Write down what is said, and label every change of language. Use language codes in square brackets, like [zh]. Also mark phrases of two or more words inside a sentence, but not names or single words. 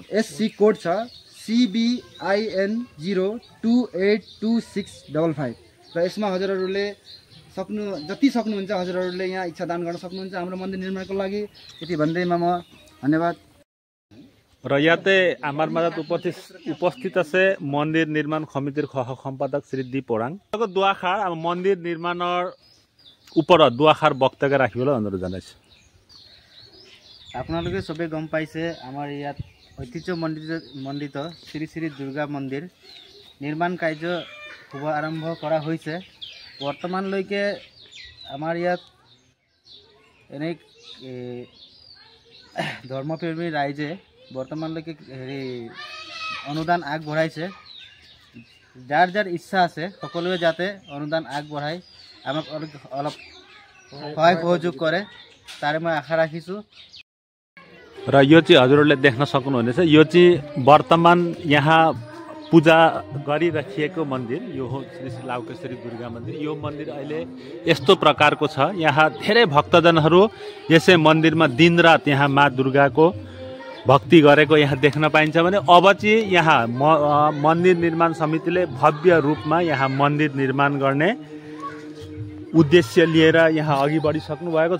[ne] एससी कोड छ CBIN 0282655 र यसमा हजुरहरूले जति सक्नुहुन्छ हजुरहरूले यहाँ इच्छा दान गर्न सक्नुहुन्छ हाम्रो मन्दिर निर्माणको लागि। यति भन्दैमा म धन्यवाद। र याते [as] আমার মাঝে উপস্থিত আছে মন্দির নির্মাণ সমিতির সহ সম্পাদক শ্রী দীপ ওৰাং। দুআষাৰ মন্দিৰ নিৰ্মাণৰ ওপৰত দুআষাৰ বক্তব্য ৰাখিবলৈ অনুৰোধ জনাইছো। আপোনালোকে সবে গম পাইছে আমাৰ ইয়াত ঐতিহ্যমণ্ডিত শ্ৰী শ্ৰী দুৰ্গা মন্দিৰ নিৰ্মাণ কাৰ্য শুভ আৰম্ভ কৰা হৈছে। বৰ্তমানলৈকে আমাৰ ইয়াত এনে ধৰ্মপ্ৰেমী ৰাইজে বৰ্তমানলৈকে অনুদান আগবঢ়াইছে। যাৰ যাৰ ইচ্ছা আছে সকলোৱে যাতে অনুদান আগবঢ়াই আমাক অলপ সহায় সহযোগ কৰে তাৰে মই আশা ৰাখিছোঁ। [ne] र यो चाहिँ हजुरहरूले देख्न सक्नुहुनेछ, यो चाहिँ वर्तमान यहाँ पूजा गरिराखिएको मन्दिर यो हो श्री श्री लाउकेश्वरी दुर्गा मन्दिर। यो मन्दिर अहिले यस्तो प्रकारको छ, यहाँ धेरै भक्तजनहरू यसै मन्दिरमा दिनरात यहाँ माँ दुर्गाको भक्ति गरेको यहाँ देख्न पाइन्छ भने अब चाहिँ यहाँ मन्दिर निर्माण समितिले भव्य रूपमा यहाँ मन्दिर निर्माण गर्ने उद्देश्य लिएर यहाँ अघि बढिसक्नु भएको छ।